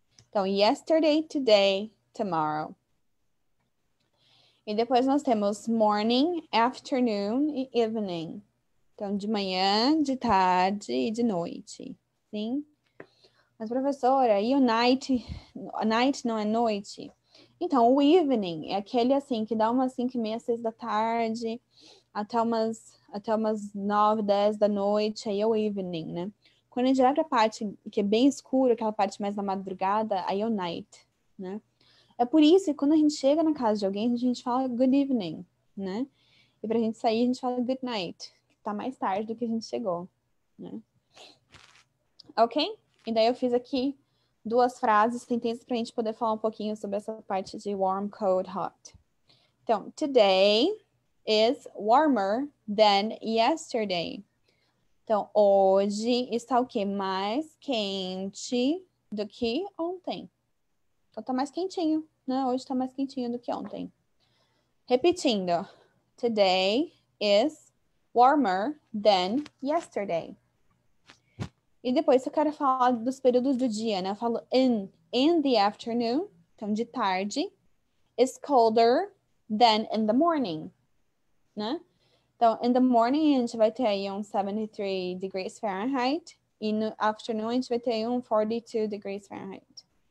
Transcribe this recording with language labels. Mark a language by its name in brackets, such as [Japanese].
[English] Então, yesterday, today, tomorrow. [Portuguese] E depois nós temos morning, afternoon e evening. Então, de manhã, de tarde e de noite. Sim? Mas, professora, e o night? A night não é noite? Então, o evening é aquele assim que dá umas 5h30, 6 da tarde, até umas 9, 10 da noite, aí é o evening, né? Quando a gente vai para a parte que é bem escura, aquela parte mais na madrugada, aí é o night, né? É por isso que quando a gente chega na casa de alguém, a gente fala [English] good evening, [Portuguese] né? E pra gente sair, a gente fala [English] good night, [Portuguese] que tá mais tarde do que a gente chegou, né? Ok? E daí eu fiz aqui 2 frases, sentenças pra gente poder falar um pouquinho sobre essa parte de [English] warm, cold, hot. Então, today is warmer than yesterday. [Portuguese] Então, hoje está o quê? Mais quente do que ontem. Então, tá mais quentinho, né? Hoje tá mais quentinho do que ontem. Repetindo. [English] Today is warmer than yesterday. [Portuguese] E depois eu quero falar dos períodos do dia, né? Eu falo [English] in the afternoon, [Portuguese] então de tarde, [English] is colder than in the morning, [Portuguese] né? Então, [English] in the morning [Portuguese] a gente vai ter aí [English] 73 degrees Fahrenheit [Portuguese] e no afternoon a gente vai ter [English] 42 degrees Fahrenheit.